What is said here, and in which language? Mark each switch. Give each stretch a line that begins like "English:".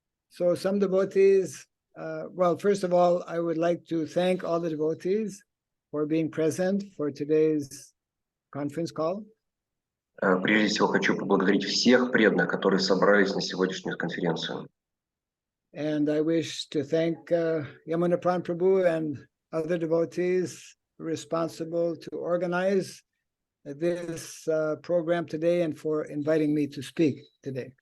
English: So some devotees, well, first of all, I would like to thank all the devotees for being present for today's conference call.
Russian: Прежде всего хочу поблагодарить всех преданных, которые собрались на сегодняшнюю конференцию.
English: And I wish to thank Yamuna Pran Prabhu and other devotees responsible to organize this program today and for inviting me to speak today.